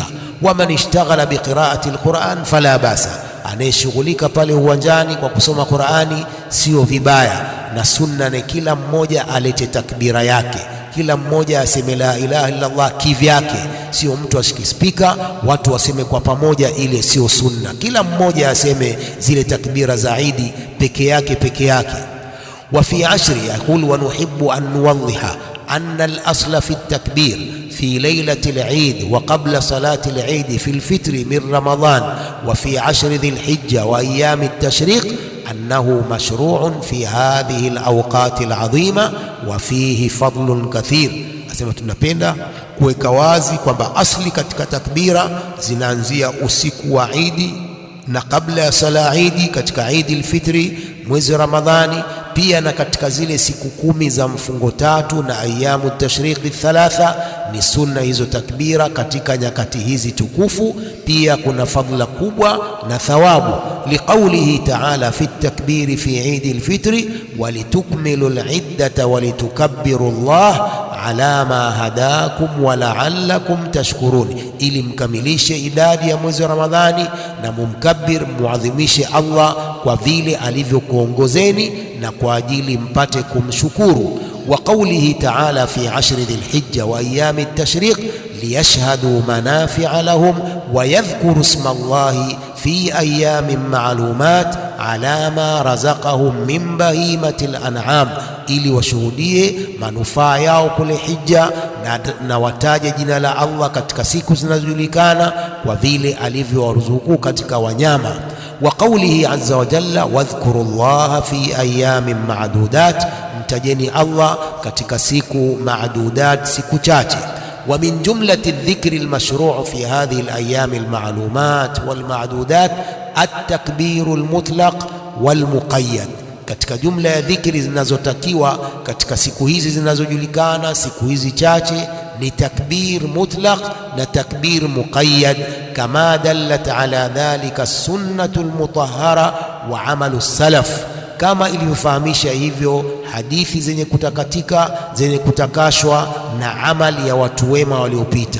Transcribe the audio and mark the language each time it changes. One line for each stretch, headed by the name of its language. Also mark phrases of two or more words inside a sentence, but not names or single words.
Arabic: ومن اشتغل بقراءة القرآن فلا بأس,
Swahili: anayeshughulika pale uwanjani kwa kusoma Qurani sio vibaya, na sunna ni kila mmoja alete takbira yake, kila mmoja aseme
Arabic: لا إله إلا الله
Swahili: kivyake, sio mtu ashike spika watu waseme kwa pamoja, ile sio sunna. Kila mmoja aseme zile takbira za Eid peke yake.
Arabic: وفي العشر يقول ونحب أن نوضح أن الأصل في التكبير في ليلة العيد وقبل صلاة العيد في الفطر من رمضان وفي 10 ذي الحجة وأيام التشريق أنه مشروع في هذه الأوقات العظيمة وفيه فضل كثير.
Swahili: Asema tunapenda kuweka wazi kwamba asli katika takbira zinaanzia usiku wa Idi na kabla ya sala Idi, katika Idi al-Fitri mwezi Ramadhani, pia na katika zile siku 10 za mfungo tatu na
Arabic: أيام التشريق الثلاثة.
Swahili: Ni sunna hizo takbira katika nyakati hizi tukufu. Pia kuna fadhila kubwa na thawabu,
Arabic: لقوله تعالى في التكبير في عيد الفطر ولتكملوا العدة ولتكبروا الله على ما هداكم ولعلكم تشكرون,
Swahili: ili mkamilishe idadi ya mwezi wa Ramadhani na mumkabbir, muadhimishe Allah kwa vile alivyokuongozeni na kwa ajili mpate kumshukuru.
Arabic: وقوله تعالى في عشر ذي الحجة وأيام التشريق ليشهدوا منافع لهم ويذكروا اسم الله في أيام معلومات على ما رزقهم من بهيمة الأنعام,
Swahili: ili washuhudie manufaa yao kule hija na wataje jina la Allah katika siku zinazojulikana kwa vile alivyowaruzuku katika wanyama.
Arabic: وقوله عز وجل واذكروا الله في أيام معدودات,
Swahili: mtajeni Allah katika siku ma'dudat, siku chache.
Arabic: ومن جملة الذكر المشروع في هذه الأيام المعلومات والمعدودات التكبير المطلق والمقيد,
Swahili: katika jumla ya dhikri zinazotakiwa katika siku hizi zinazojulikana, siku hizi chache, ni
Arabic: تكبير مطلق
Swahili: na
Arabic: تكبير مقيد, كما دلت على ذلك السنة المطهرة وعمل السلف,
Swahili: kama ilivyofahamisha hivyo hadithi zenye kutakatika, zenye kutakashwa na amali ya watu wema waliopita.